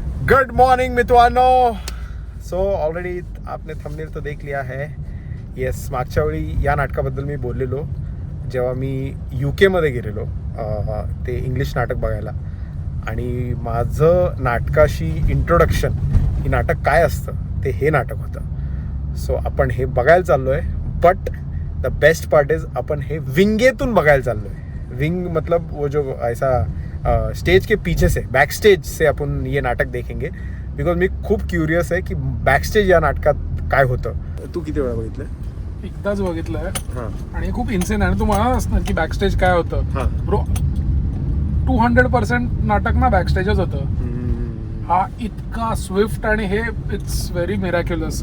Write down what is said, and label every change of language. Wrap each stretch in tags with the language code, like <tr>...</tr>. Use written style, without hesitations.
<en>Good morning मित्रांनो.</en> <hi>So already आपने thumbnail तो देख लिया है.</hi> <mr>येस, मागच्या वेळी या नाटकाबद्दल मी बोललेलो जेव्हा मी UK मध्ये गेलेलो ते इंग्लिश नाटक बघायला. आणि माझं नाटकाशी इंट्रोडक्शन, ही नाटक काय असतं ते हे नाटक होतं. सो आपण हे बघायला चाललो आहे.</mr> <en>but the best part is</en> <mr>आपण हे विंगेतून बघायला चाललो आहे.</mr> <hi>विंग मतलब वो जो ऐसा स्टेज के पीछे से, बैक स्टेज से अपन ये नाटक देखेंगे.</hi> <mr>बिकॉज मी खूप क्युरियस आहे की बॅक स्टेज या नाटकात काय होतं. तू किती वेळा बघितलं? एकदाच बघितलंय. हां. आणि खूप इन्सेन आहे. तू म्हणालास ना की बॅकस्टेज काय होतं. हां. ब्रो 200% नाटक ना बॅकस्टेजच होतं. हा इतका स्विफ्ट आणि हे</mr> <en>It's very miraculous.</en>